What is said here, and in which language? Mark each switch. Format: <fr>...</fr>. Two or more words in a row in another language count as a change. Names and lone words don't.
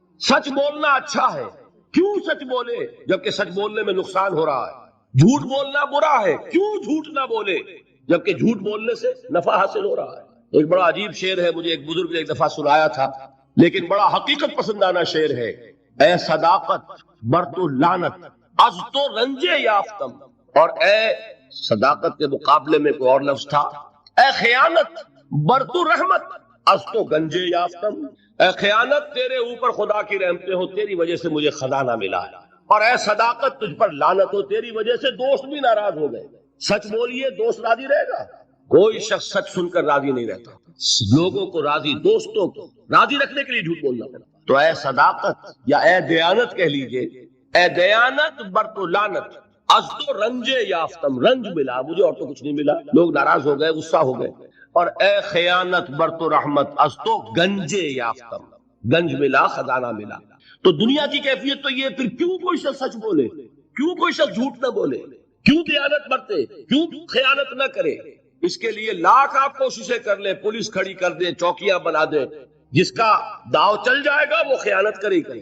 <ur>سچ بولنا اچھا ہے، کیوں سچ بولے جبکہ سچ بولنے میں نقصان ہو رہا ہے؟ جھوٹ بولنا برا ہے، کیوں جھوٹ نہ بولے جبکہ جھوٹ بولنے سے نفع حاصل ہو رہا ہے؟ ایک بڑا عجیب شعر ہے، مجھے ایک بزرگ نے ایک دفعہ سنایا تھا، لیکن بڑا حقیقت پسندانہ شعر ہے۔</ur> <fa>اے صداقت بر تو لعنت از تو رنجے یافتم،</fa> <ur>اور اے صداقت کے مقابلے میں کوئی اور لفظ تھا،</ur> <fa>اے خیانت بر تو رحمت از تو گنجے یافتم،</fa> <ur>اے خیانت تیرے اوپر خدا کی رحمتیں ہو، تیری وجہ سے مجھے خزانہ ملا ہے، اور اے صداقت تجھ پر لعنت ہو، تیری وجہ سے دوست بھی ناراض ہو گئے۔ سچ بولیے، دوست راضی رہے گا؟ کوئی شخص سچ سن کر راضی نہیں رہتا، لوگوں کو راضی، دوستوں کو راضی رکھنے کے لیے جھوٹ بولنا پڑتا۔ تو اے صداقت یا</ur> <fa>اے دیانت کہہ لیجئے، اے دیانت بر تو لعنت از تو رنجے یافتم،</fa> <ur>رنج ملا مجھے اور تو کچھ نہیں ملا، لوگ ناراض ہو گئے، غصہ ہو گئے، اور</ur> <fa>اے خیانت بر تو رحمت از تو گنجے یافتم،</fa> <ur>گنج ملا، خزانہ ملا۔ تو دنیا کی کیفیت تو یہ، پھر کیوں کوئی شخص سچ بولے، کیوں کوئی شخص جھوٹ نہ بولے، کیوں دیانت برتے، کیوں خیانت نہ کرے؟ اس کے لیے لاکھ آپ کوششیں کر لیں، پولیس کھڑی کر دیں، چوکیاں بنا دیں، جس کا داؤ چل جائے گا وہ خیانت کرے ہی کرے۔</ur>